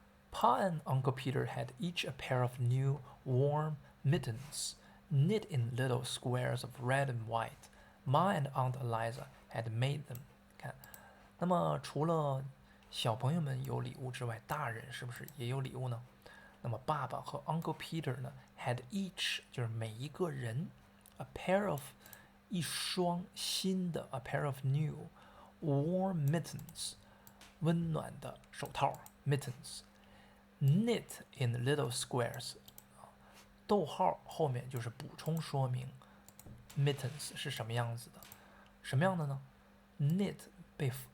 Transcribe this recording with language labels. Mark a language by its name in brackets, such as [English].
[English] Pa and Uncle Peter had each a pair of new warm mittens knit in little squares of red and white. Ma and Aunt Eliza had made them. [Chinese] 看，那么除了小朋友们有礼物之外，大人是不是也有礼物呢？那么爸爸和 Uncle Peter 呢 [English] had each [Chinese] 就是每一个人 [English] a pair of [Chinese] 一双新的 [English] a pair of new warm mittens [Chinese] 温暖的手套 [English] mittens knit in little squares [Chinese] 逗号后面就是补充说明 mittens 是什么样子的，什么样的呢 knit 被